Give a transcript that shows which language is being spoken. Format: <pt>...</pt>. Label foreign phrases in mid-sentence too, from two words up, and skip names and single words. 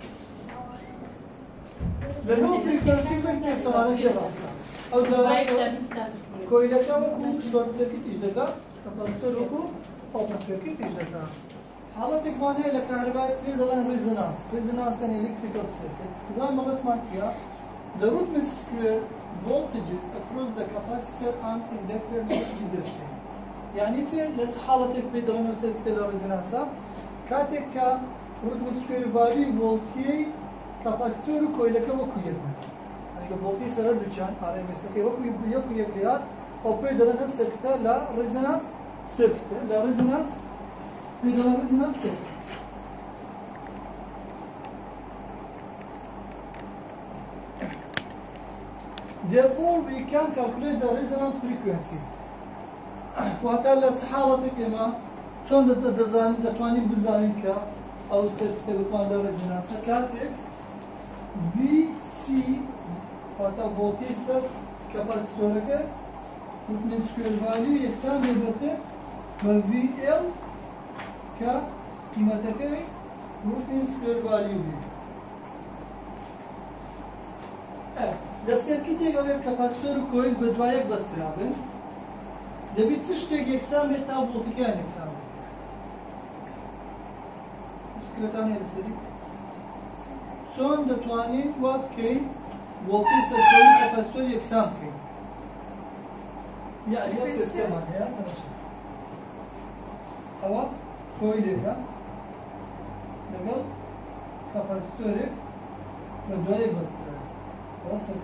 <ckb>لە لۆ فریکوێنسی بڵێن چەوانەکەی ڕاستە ئەو جارە کۆیلەکە وەکو</ckb> <en>short circuit</en> <ckb>دەکات کەپاسیتۆر وەکو</ckb> <en>open circuit</en> <ckb>دەکات حاڵەتێکمان هەیە لە کارەبای پێ دەڵێن ڕێزنانس</ckb> <en>resonant electrical circuit</en> <ckb>زان بەڵێسمان چییە</ckb> <en>The root mean square voltages across the capacitor and inductor must be the same.</en> <ckb>يعني چه لە چ حاڵەتێک پێ دەڵێن سێرکیتە لە ڕێزنانسە کاتێک کە</ckb> <en>root mean square value</en> <ckb>ڤۆڵتیەی کەپاسیتۆر و کۆیلەکە وەکو یەک بێت ئەگەر ڤۆڵتی سەرەر دووچیان RMS-ەکەی وەکو یەک و یەک لێهات ئەو پێ دەڵێن ئەم سێرکیتە لە ڕێزنانس سێرکیتە لە ڕێزنانس پێ دەڵێن</ckb> <en>resonance circuit Therefore, we can calculate the resonant frequency.</en> <ckb>واتە لە چ حاڵەتێک ئێمە چۆن دەتوانین بزانین کە ئەو سێرکیتە بتوان لە ڕێزنانسە کاتێک VC واتە ڤۆڵتێج سەر کەپاسیتۆرەکە</ckb> <en>root mean square value</en> <ckb>یەکسان بێ بە چ بە VL کە قیمەتەکەی</ckb> <en>root mean square value</en> <ckb>بێ لە سێرکیتێک ئەگەر کەپاسیتۆر و کۆیل بە دوایەک بەسترا بن دەبێت چ شتێک یەکسان بێت تا ڤۆڵتەکەیان یەکسان بێت فکرەتان هەیە لەسەری چۆن دەتوانین وا بکەین ڤۆڵتێج سەر کۆیل و کەپاسیتۆر یەکسان بکەین یعنی ئەو سێرکیتەمان هەیە تەماشا ئەوە کۆیلێکە لەگەڵ کەپاسیتۆرێک بە دوایەک بەسترا ئەوە</ckb>